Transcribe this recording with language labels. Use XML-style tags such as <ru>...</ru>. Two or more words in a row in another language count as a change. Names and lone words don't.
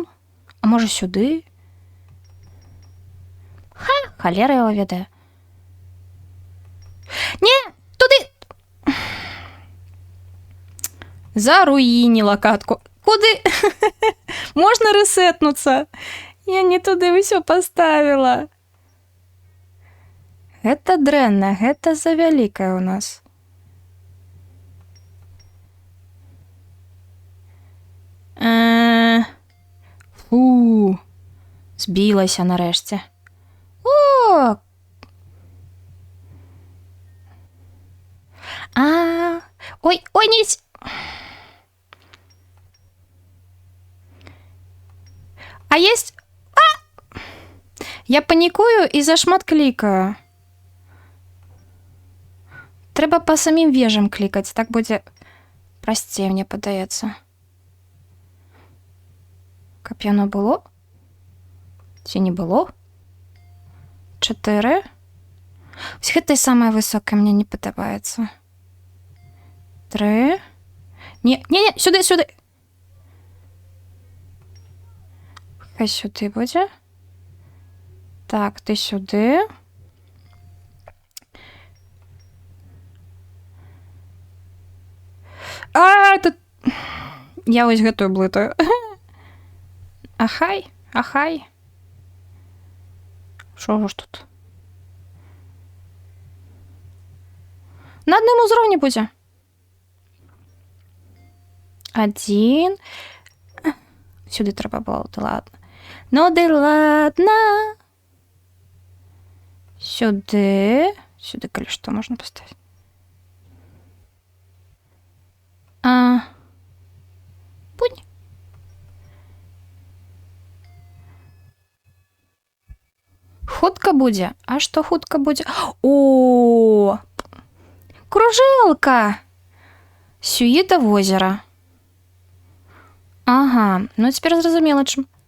<uk>А може сюди? Холера його веде. Ні, туди. Заруїніла катку. Куди? Можна ресетнуться? Я не туди все поставила.</uk> <be>Это дрэнна, гэта завялікая у нас.</be> <uk>Фу, збілася нарешті. О! Ой, не...</uk> <ru>есть...</ru> <uk>Я панікую і зашмат-клікаю. Треба по самим вежам клікати, так буде простіше, мені подається.</uk> <be>Каб яно було? Ці не було? 4. Ось гэта самае высокае мне не падабаецца. 3. Не, сюды. Хай сюды будзе. Так, ты сюды. Тут... Я ось гэтую блытаю. Ахай.</be> <uk>Що ж тут? На одному</uk> <be>узроўні будзе.</be> <uk>1. Сюди треба було,</uk> <ru>да ладно. Ну, да ладно.</ru> <uk>Сюди, коли що можна поставити.</uk> <be>Будь. Хутка будзе. А што хутка будзе? О! Кружэлка! Сюі да возера. Ага, ну цяпер зразумела, чым.</be>